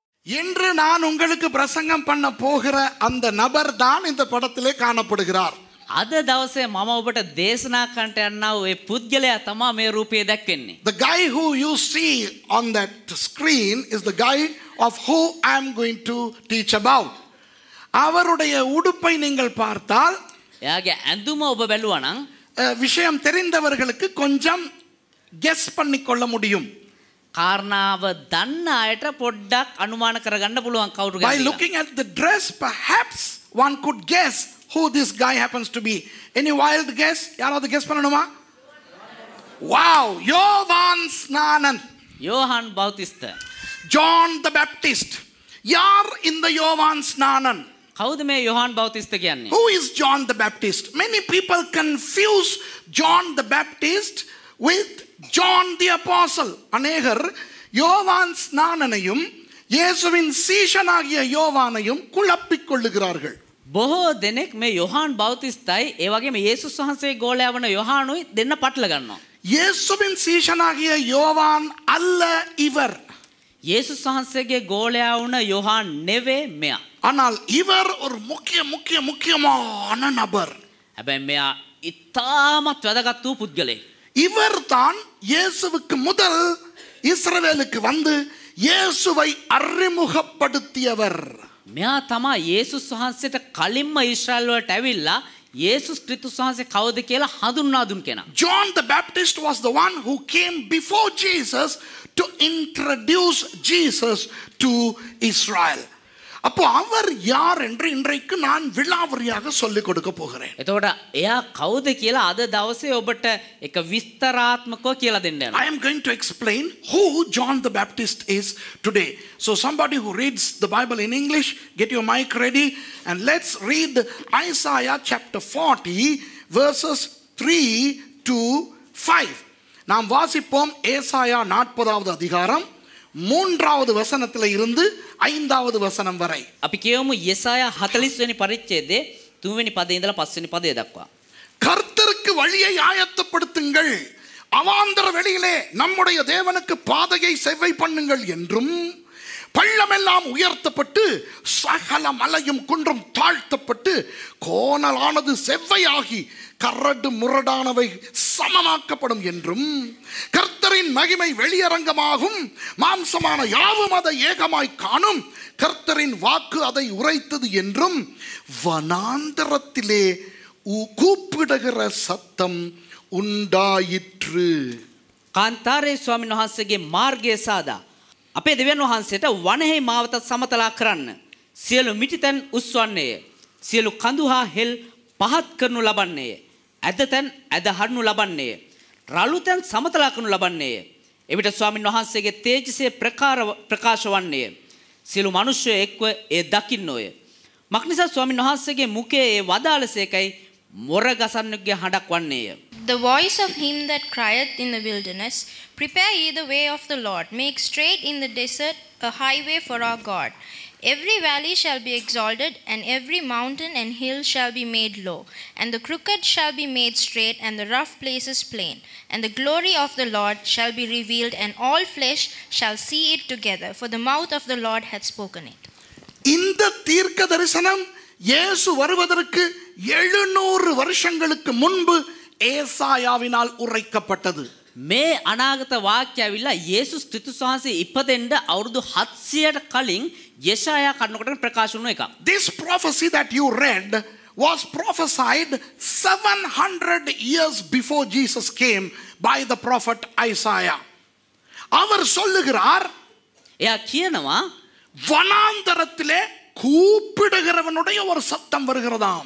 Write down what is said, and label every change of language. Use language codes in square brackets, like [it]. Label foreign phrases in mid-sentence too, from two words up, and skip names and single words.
[ta] இன்று நான் உங்களுக்கு பிரசங்கம் பண்ண போகிற அந்த நபர் தான் இந்த படத்திலே காணப்படுகிறார். [si] අද දවසේ මම ඔබට දේශනා කරන්නට යන්නා වූ ඒ පුද්ගලයා තමයි මේ රූපයේ දැක්වෙන්නේ. [en] The guy who you see on that screen is the guy of who I am going to teach about. [ta] அவருடைய உடுப்பை நீங்கள் பார்த்தால் [si] එයාගේ ඇඳුම ඔබ බැලුවා නම් [ta] விஷயம் தெரிந்தவர்களுக்கு கொஞ்சம் கெஸ் பண்ணிக்கொள்ள முடியும். [si] කාරණාව දන්න අයට පොඩ්ඩක් අනුමාන කරගන්න පුළුවන් කවුරු [en] By [si] ගැනද. [en] looking at the dress, perhaps one could guess who this guy happens to be. Any wild guess? [ta] யாராவது guess பண்ணணுமா? Wow, யோவான் ஸ்நானன். [si] යෝහන් බෞතිස්ත. [en] John the Baptist. [ta] யார் இந்த யோவான் ஸ்நானன்? [si] කවුද මේ යෝහන් බෞතිස්ත කියන්නේ? [en] Who is John the Baptist? Many people confuse John the Baptist with John the Apostle. [ta] அநேகர் யோவான் ஸ்நானனையும் இயேசுவின் சீஷனாகிய யோவானையும் குழப்பிக் கொள்ளுகிறார்கள். [si] බොහෝ දෙනෙක් මේ යෝහන් බෞතිස්තයි ඒ වගේම යේසුස් වහන්සේ ගෝලයා වන යෝහනුයි දෙන්න පටල ගන්නවා. [ta] இயேசுவின் சீஷனாகிய யோவான் அல்ல இவர். [si] යේසුස් වහන්සේගේ ගෝලයා වුණ යෝහන් නෙවේ මෙයා. [ta] ஆனால் இவர் ஒரு முக்கியமான நபர். [si] හැබැයි මෙයා ඉතාමත් වැදගත් වූ පුද්ගලයෙක්. [ta] இவர் தான் இயேசுவுக்கு முதல் இஸ்ரவேலுக்கு வந்து இயேசுவை அறிமுகப்படுத்தியவர். [si] මෙයා තමයි යේසුස් වහන්සේට කලින්ම ඊශ්‍රායල් වලට ඇවිල්ලා යේසුස් ක්‍රිස්තුස් වහන්සේ කවුද කියලා හඳුන්වා දුන් කෙනා. [en] John the Baptist was the one who came before Jesus to introduce Jesus to Israel. [ta] அப்போ அவர் யார் என்று இன்றைக்கு நான் விலாவரியாக சொல்லிக் கொடுக்க போகிறேன். [si] එතකොට එයා කවුද කියලා අද දවසේ ඔබට එක විස්තරාත්මකව කියලා දෙන්න යනවා. [en] I am going to explain who John the Baptist is today. So somebody who reads the Bible in English, get your mic ready and let's read Isaiah chapter 40 verses 3 to 5. [ta] நாம் வாசிப்போம் ஏசாயா 40வது அதிகாரம் 3வது வசனத்திலே இருந்து 5வது வசனம் வரை. [si] අපි කියමු යෙසායා 40 වෙනි පරිච්ඡේදයේ 3 වෙනි පදේ ඉඳලා 5 වෙනි පදේ දක්වා. [ta] கர்த்தருக்கு வழியை ஆயத்தப்படுத்துங்கள், அவாந்தர வெளியிலே நம்முடைய தேவனுக்கு பாதையை செவ்வை பண்ணுங்கள் என்றும், பள்ளமெல்லாம் உயர்த்தப்பட்டு சகல மலையும் குன்றும் தாழ்த்தப்பட்டு கோணலானது செவ்வையாகி கரடு முரடானவை சமமாக்கப்படும் என்றும், கர்த்தரின் மகிமை வெளியரங்கமாகும், மாம்சமான யாவும் அதை ஏகமாய் காணும், கர்த்தரின் வாக்கு அதை உரைத்தது என்றும், வனாந்தரத்திலே கூப்பிடுகிற சத்தம் உண்டாயிற்று. [si] කාන්තාරේ ස්වාමීන් වහන්සේගේ මාර්ගය සාදා අපේ දෙවියන් වහන්සේට වනහේ මාවත සමතලා කරන්න සියලු මිටිතන් උස්වන්නේය, සියලු කඳු හා හෙල් පහත් කරනු ලබන්නේය, ඇදතන් ඇද හඩනු ලබන්නේය, රළුතන් සමතලා කරනු ලබන්නේය. එවිට ස්වාමීන් වහන්සේගේ තේජසේ ප්‍රකාශ වන්නේය, සියලු මිනිස්සු එක්ව ඒ දකින්නෝය. මක්නිසා ස්වාමීන් වහන්සේගේ මුඛයේ ඒ වදාළසේකයි මොර ගසන්නුගේ හඬක් වන්නේය. [en] The voice of him that crieth in the wilderness, prepare ye the way of the Lord, make straight in the desert a highway for our God. Every valley shall be exalted, and every mountain and hill shall be made low, and the crooked shall be made straight, and the rough places plain. And the glory of the Lord shall be revealed, and all flesh shall see it together, for the mouth of the Lord hath spoken it. [ta] இந்த தீர்க்க தரிசனம் இயேசு வருவதற்கு 700 வருஷங்களுக்கு முன்பு ஏசாயாவினால் உரைக்கப்பட்டது. [si] මේ අනාගත වාක්‍ය ඇවිල්ලා යේසුස් ක්‍රිස්තුස් වහන්සේ ඉපදෙන්න අවුරුදු 700ට කලින් යෙසායා කන්නකොට ප්‍රකාශ වුණ එකක්. [en] This prophecy that you read was prophesied 700 years before Jesus came by the prophet Isaiah. [ta] அவர் சொல்லுகிறார், [si] එයා කියනවා [ta] வனாந்தரத்திலே கூப்பிடுகிறவனுடைய ஒரு சத்தம் வருகிறதாம்.